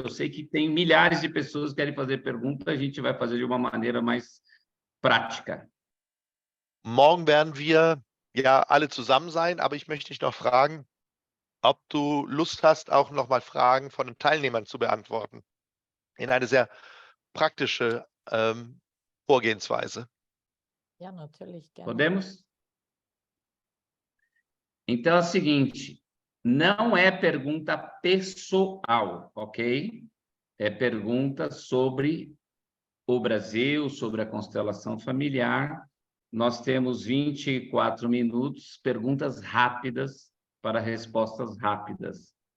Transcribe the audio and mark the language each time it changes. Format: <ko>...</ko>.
<pt>Eu sei que tem milhares de pessoas que querem fazer pergunta, a gente vai fazer de uma maneira mais prática.</pt> <de>Morgen werden wir ja alle zusammen sein, aber ich möchte dich noch fragen, ob du Lust hast, auch noch mal Fragen von den Teilnehmern zu beantworten. In eine sehr praktische Vorgehensweise. Ja, natürlich gerne.</de> <pt>Podemos? Então é o seguinte, não é pergunta pessoal, ok? É pergunta sobre o Brasil, sobre a constelação familiar. Nós temos 24 minutos, perguntas rápidas para respostas rápidas.</pt>